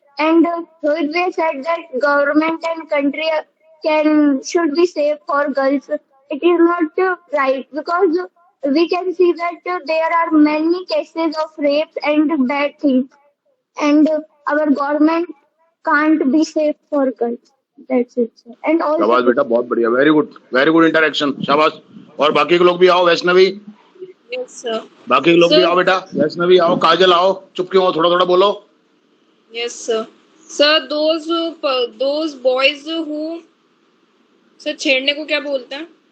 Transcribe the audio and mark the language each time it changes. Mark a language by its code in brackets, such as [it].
[en] And Rohit said that government and country should be safe for girls. It is not right because we can see that there are many cases of rapes and bad things, and our government can't be safe for girls. That's it, sir. And [hi] शाबाश [en] also, [hi] बेटा, बहुत बढ़िया, [en] very good interaction, [hi] शाबाश. और बाकी के लोग भी आओ, वैष्णवी, [en] Yes, sir. [hi] बाकी के लोग भी [en] Sir, [hi] आओ बेटा, वैष्णवी आओ, काजल आओ, चुप क्यों हो, थोड़ा थोड़ा बोलो. [en] yes, sir. Sir, those boys who sir [hi] छेड़ने को क्या बोलते हैं?